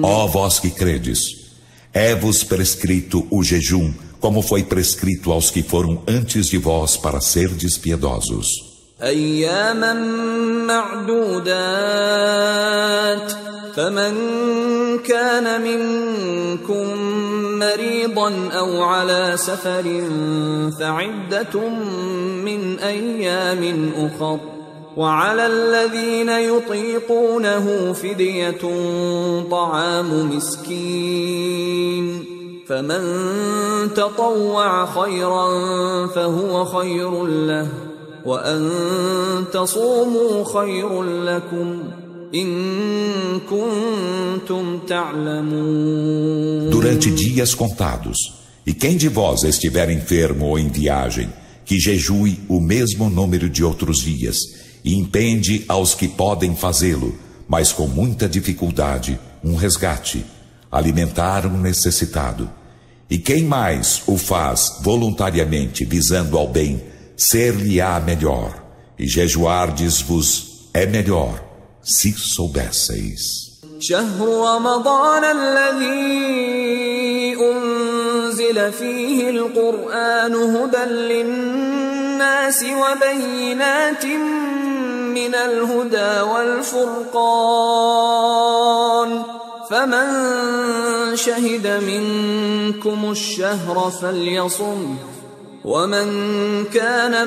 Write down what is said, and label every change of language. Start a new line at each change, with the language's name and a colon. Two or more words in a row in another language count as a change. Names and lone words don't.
Portuguese: Ó vós que credes, é-vos prescrito o jejum, como foi prescrito aos que foram antes de vós para serdes piedosos.
Arabic: أياما معدودات فمن كان منكم مريضا أو على سفر فعدة من أيام أخر وعلى الذين يطيقونه فدية طعام مسكين فمن تطوع خيرا فهو خير له وأن تصوموا خير لكم إن كنتم تعلمون.
Portuguese: Durante dias contados, e quem de vós estiver enfermo ou em viagem, que jejue o mesmo número de outros dias, e impende aos que podem fazê-lo, mas com muita dificuldade, um resgate, alimentar um necessitado. E quem mais o faz voluntariamente visando ao bem, ser-lhe-á melhor, e jejuardes-vos é melhor, se soubesseis.
Arabic: شهر رمضان الذي أنزل فيه القرآن هدى للناس وبينات من الهدى والفرقان فمن شهد منكم الشهر فليصم ومن كان